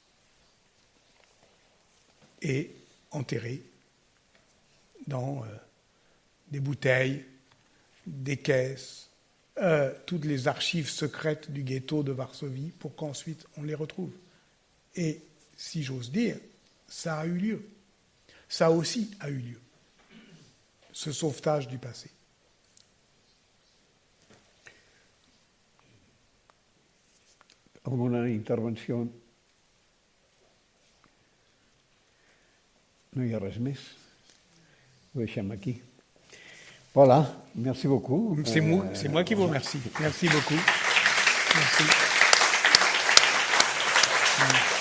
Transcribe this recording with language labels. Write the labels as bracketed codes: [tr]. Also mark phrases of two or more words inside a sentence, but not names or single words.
[fr] et enterrer dans des bouteilles, des caisses, toutes les archives secrètes du ghetto de Varsovie pour qu'ensuite on les retrouve. Et si j'ose dire, ça a eu lieu. Ça aussi a eu lieu, ce sauvetage du passé. [ca] Alguna intervenció? No hi ha res més. Ho deixem aquí. [fr] Voilà, merci beaucoup. C'est moi qui vous remercie. Merci beaucoup. Merci.